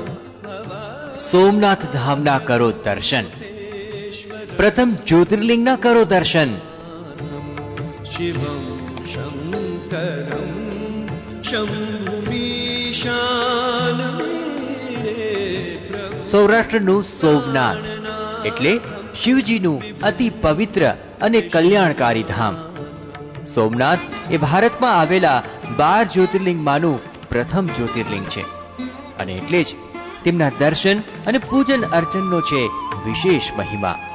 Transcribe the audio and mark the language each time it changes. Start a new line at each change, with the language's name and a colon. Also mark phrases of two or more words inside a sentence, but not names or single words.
Gujarati: સોમનાથ ધામના કરો દર્શન, પ્રથમ જ્યોતિર્લિંગના કરો દર્શન।
Sanskrit: शिवं शंकरं शंभुमीशानं।
Gujarati: સૌરાષ્ટ્રનું સોમનાથ એટલે શિવજીનું અતિ પવિત્ર અને કલ્યાણકારી ધામ। સોમનાથ એ ભારતમાં આવેલા 12 જ્યોતિર્લિંગમાંનું પ્રથમ જ્યોતિર્લિંગ છે અને એટલે જ તેમના દર્શન અને પૂજન અર્ચનનો છે વિશેષ મહિમા।